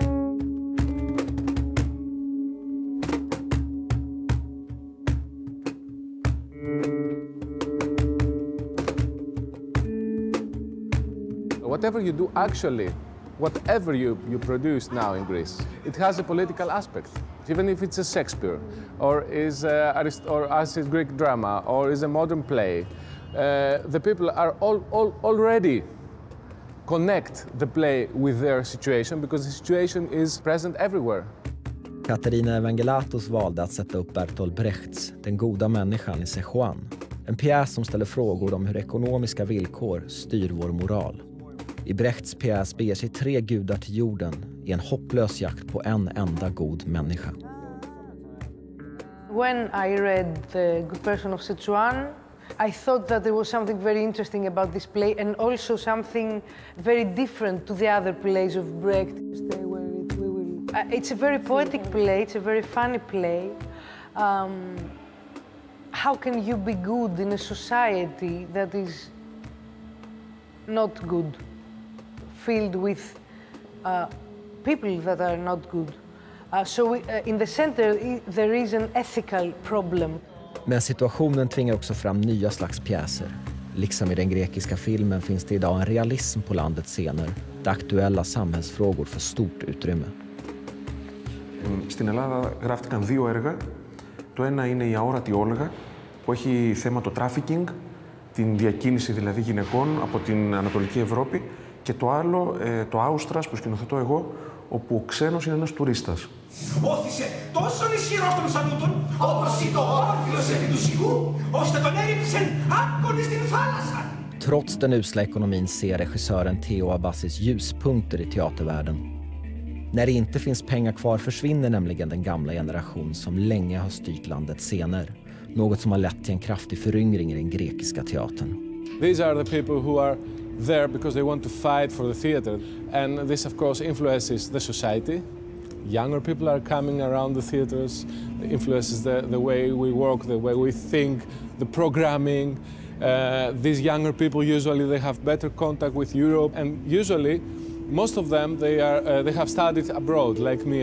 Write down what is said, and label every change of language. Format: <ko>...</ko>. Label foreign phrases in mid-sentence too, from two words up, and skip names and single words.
<en>Whatever you do, actually, whatever you produce now in Greece, it has a political aspect. Even if it's a Shakespeare, or as a Greek drama, or is a modern play, the people are already connect the play with their situation because the situation is present everywhere.</en> <sv>Katarina Evangelatos valde att sätta upp Bertolt Brechts Den goda människan i Szechuan. En pjäs som ställer frågor om hur ekonomiska villkor styr vår moral. I Brechts pjäs beger sig 3 gudar till jorden i en hopplös jakt på en enda god människa.</sv> <en>When I read The Good Person of Szechuan, I thought that there was something very interesting about this play and also something very different to the other plays of Brecht. Stay where we will. It's a very poetic play, it's a very funny play. How can you be good in a society that is not good? Filled with people that are not good. In the center there is an ethical problem.</en> <sv>Men situationen tvingar också fram nya slags pjäser. Liksom i den grekiska filmen finns det idag en realism på landets scener där aktuella samhällsfrågor får stort utrymme.</sv> <el>Στην Ελλάδα γράφτηκαν 2 έργα. Το ένα είναι η αόρατη όλγα που έχει θέμα το trafficking, την διακίνηση δηλαδή γυναικών από την Ανατολική Ευρώπη. Και το άλλο, το Άουστρας που σκηνοθετώ εγώ, όπου ο ξένος είναι ένας τουρίστας. Όθησε τόσον ισχυρότων σαν τούτον, όπως ή το όρθιος επί του σιγού, ώστε τον έριψεν άπονη στην θάλασσα.</el> <sv>Trots den usla ekonomin ser regissören Theo Abassis ljuspunkter i teatervärlden. När det inte finns pengar kvar försvinner nämligen den gamla generation som länge har styrt landets scener. något som har lett till en kraftig föryngring i den grekiska teatern.</sv> <en>These are the people who are there because they want to fight for the theater, and this of course influences the society. Younger people are coming around the theaters, it influences the way we work, the way we think, the programming. These younger people usually they have better contact with Europe, and usually most of them they have studied abroad, like me.</en>